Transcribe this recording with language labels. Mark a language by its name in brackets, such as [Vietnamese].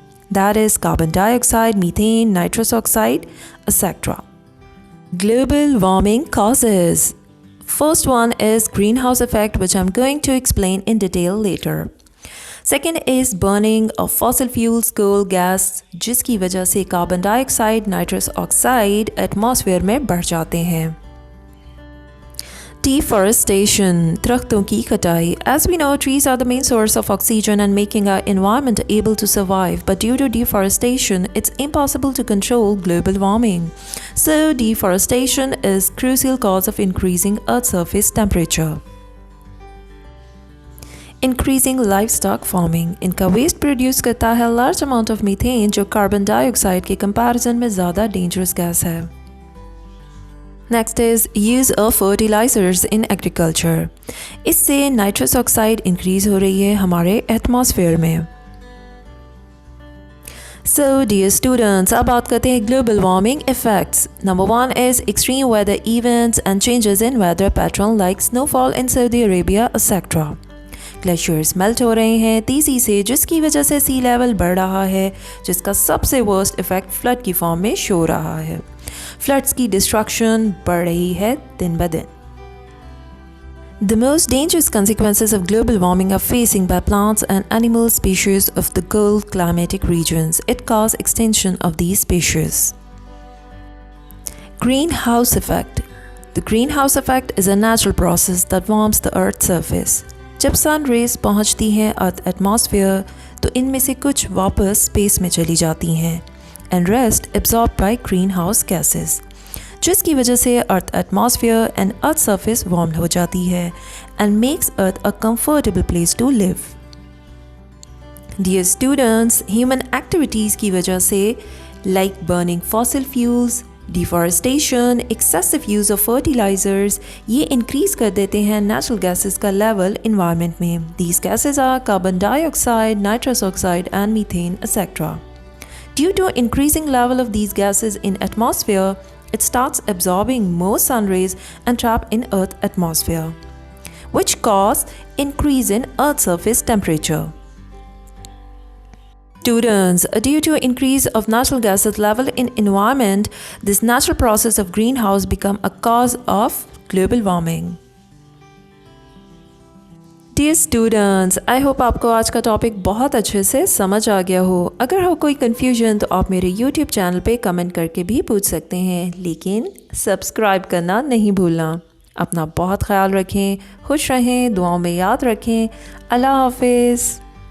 [English] That is carbon dioxide, methane, nitrous oxide, etc. Global warming causes. First one is greenhouse effect, which I'm going to explain in detail later. [Urdu] Second is burning of fossil fuels, coal, gas, جس کی وجہ سے carbon ڈائی oxide, nitrous oxide atmosphere میں بڑھ جاتے ہیں. Deforestation, درختوں کی کٹائی. [English] As we know, trees are the main source of oxygen and making our environment able to survive. But due to deforestation, it's impossible to control global warming. So, deforestation is crucial cause of increasing Earth's surface temperature. Increasing livestock farming. [Urdu] ان کا waste produce کرتا ہے large amount of methane, جو carbon ڈائی oxide کے comparison میں زیادہ dangerous gas ہے. [English] Next is use of fertilizers in agriculture. [Urdu] اس سے nitrous oxide increase ہو رہی ہے ہمارے ایٹماسفیئر میں. سو ڈیئر اسٹوڈنٹس, اب بات کرتے ہیں global warming effects. [English] Number 1 is extreme weather events and changes in weather pattern like snowfall in Saudi Arabia etcetera. [Urdu] گلیشیئرز میلٹ ہو رہے ہیں تیزی سے, جس کی وجہ سے سی لیول بڑھ رہا ہے, جس کا سب سے ورسٹ افیکٹ فلڈ کی فارم میں شو رہا ہے. فلڈس کی ڈسٹرکشن بڑھ رہی ہے دن بدن. [English] The most dangerous consequences of global warming are facing by plants and animal species of the cold climatic regions. It causes extinction of these species. Greenhouse effect. The greenhouse effect is a natural process that warms the Earth's surface. [Urdu] جب سن raise پہنچتی ہیں ارتھ atmosphere, تو ان میں سے کچھ واپس space میں چلی جاتی ہیں and rest absorbed by green house gases, جس کی وجہ سے ارتھ atmosphere and earth surface warm ہو جاتی ہے and Max earth a comfortable place to leave. Dear students, human activities کی وجہ سے like burning fossil fuels, deforestation, excessive use of fertilizers, یہ انکریز کر دیتے ہیں نیچرل گیسز کا لیول انوائرمنٹ میں. [English] These gases are carbon dioxide, nitrous oxide and methane etcetera. Due to increasing level of these gases in atmosphere, it starts absorbing more sun rays and trap in Earth atmosphere, which cause increase in Earth surface temperature. Students, due to increase of natural gases level in environment, this natural process of greenhouse become a cause of global warming. [Urdu] Dear students, I hope آپ کو آج کا topic بہت اچھے سے سمجھ آ گیا ہو. اگر ہو کوئی کنفیوژن تو آپ میرے یوٹیوب چینل پہ کمنٹ کر کے بھی پوچھ سکتے ہیں، لیکن سبسکرائب کرنا نہیں بھولنا. اپنا بہت خیال رکھیں، خوش رہیں، دعاؤں میں یاد رکھیں. اللہ حافظ.